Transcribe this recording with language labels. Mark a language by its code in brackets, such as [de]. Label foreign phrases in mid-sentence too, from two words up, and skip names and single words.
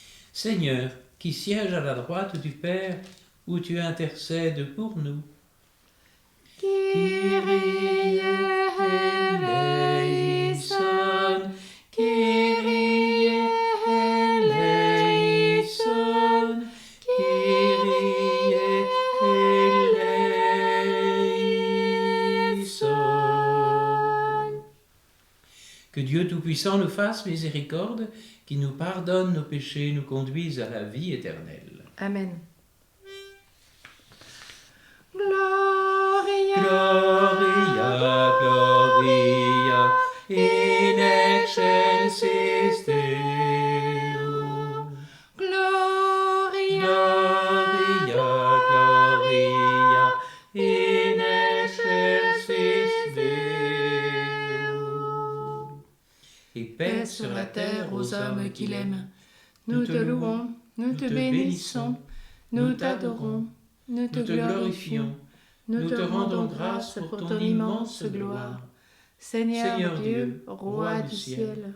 [fr] Seigneur, qui siège à la droite du Père, où tu intercèdes pour nous. [el] Κύριε ἐλέησον, Κύριε ἐλέησον, Κύριε ἐλέησον. [fr] Que Dieu Tout-Puissant nous fasse miséricorde, qui nous pardonne nos péchés et nous conduise à la vie éternelle. Amen. Gloria, [la] Gloria, Gloria, in excelsis Deo. Gloria, Gloria, Gloria, in excelsis Deo. [fr] Et paix sur la terre aux hommes qu'il aime. Nous te louons, nous te bénissons, nous t'adorons, nous te glorifions, nous te rendons grâce pour ton immense gloire. Seigneur Dieu, Roi du ciel,